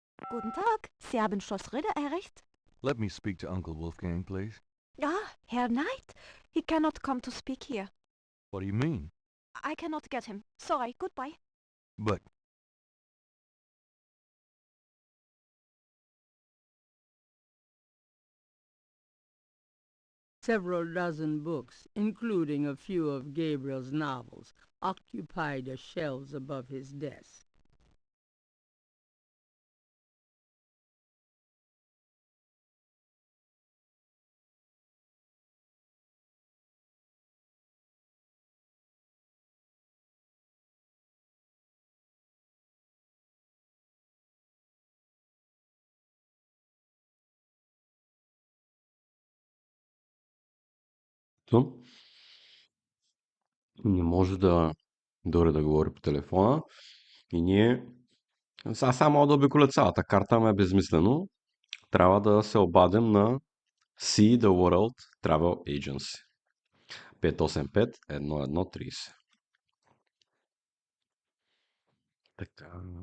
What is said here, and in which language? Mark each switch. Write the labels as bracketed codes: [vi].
[de] Guten Tag, Sie haben Schloss Ritter erreicht? [en] Let me speak to Uncle Wolfgang, please. [de] Ah, Herr Knight. [en] He cannot come to speak here. What do you mean? I cannot get him. Sorry, goodbye. But Several dozen books, including a few of Gabriel's novels, occupy the shelves above his desk. [bg] Не може да дори да говори по телефона. И ние сега само да обиколя цялата карта, ама е безмислено. Трябва да се обадим на See the World Travel Agency. 585-1130. Така.